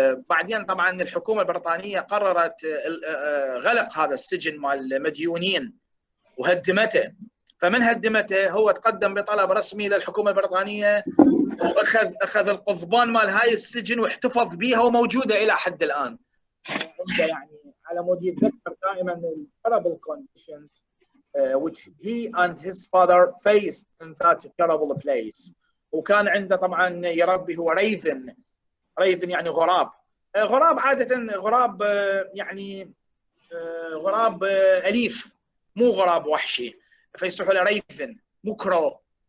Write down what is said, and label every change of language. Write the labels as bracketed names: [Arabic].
[Arabic] بعدين طبعا الحكومه البريطانيه قررت غلق هذا السجن مال المديونين وهدمته. فمن هدمته هو تقدم بطلب رسمي للحكومه البريطانيه واخذ القضبان مال هاي السجن واحتفظ بها وموجوده الى حد الان. يعني على مود يتذكر دائما [English] terrible conditions which he and his father faced in that terrible place. [Arabic] وكان عنده طبعا يربي هو ريفن يعني غراب عاده غراب يعني غراب اليف، مو غراب وحشي، فيصحوا له ريفن مو كرو.